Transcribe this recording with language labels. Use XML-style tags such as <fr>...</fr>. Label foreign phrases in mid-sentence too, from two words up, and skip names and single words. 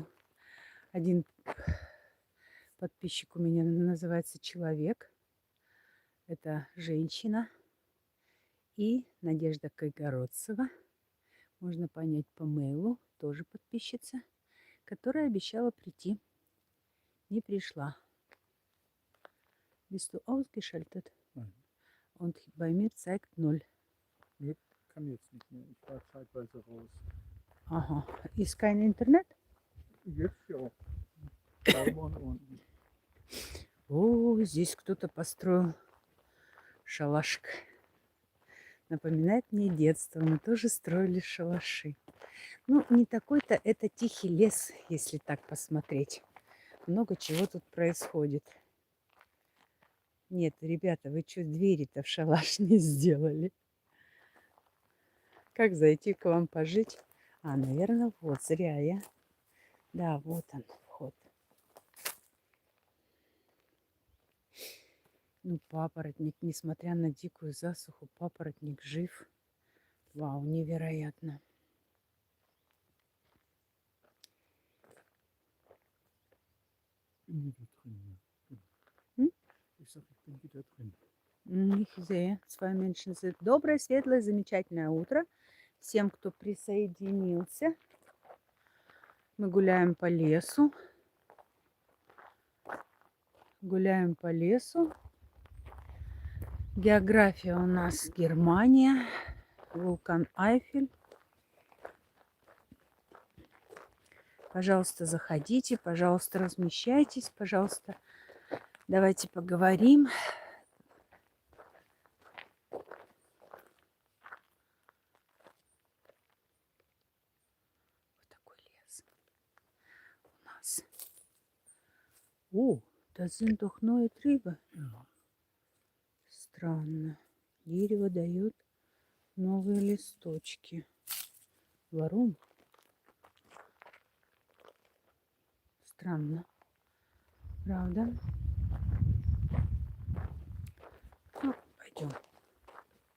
<ru>Один подписчик у меня называется «Человек». Это женщина. И Надежда Кайгородцева. Можно понять по мейлу. Тоже подписчица. Которая обещала прийти. Не пришла.</ru> <de>Bist du ausgeschaltet? Nein. Und bei mir zeigt 0. Nee, kann jetzt nicht mehr. Ich war zeitweise raus. Ага. Ist kein Интернет? Jetzt ja. Daumen unten.</de> <ru>О, здесь кто-то построил шалашик. Напоминает мне детство. Мы тоже строили шалаши. Ну, не такой-то это тихий лес, если так посмотреть. Много чего тут происходит. Нет, ребята, вы что, двери-то в шалаш не сделали? Как зайти к вам пожить? А, наверное, вот, зря я. Да, вот он, вход. Ну, папоротник, несмотря на дикую засуху, папоротник жив. Вау, невероятно.</ru> <de>Bin wieder drin. Ja. М? Ich sag, ich bin wieder drin. Ich sehe, zwei Menschen sind.</de> <ru>Доброе, светлое, замечательное утро всем, кто присоединился. Мы гуляем по лесу. Гуляем по лесу. География у нас Германия. Вулкан Айфель. Пожалуйста, заходите, пожалуйста, размещайтесь, пожалуйста, давайте поговорим. Вот такой лес у нас. О,</ru> <de>das sind doch neue Triebe. Ja.</de> <ru>Странно. Дерево дает новые листочки.</ru> <de>Warum? Странно.</de> <ru>Правда? Ну, пойдем.</ru>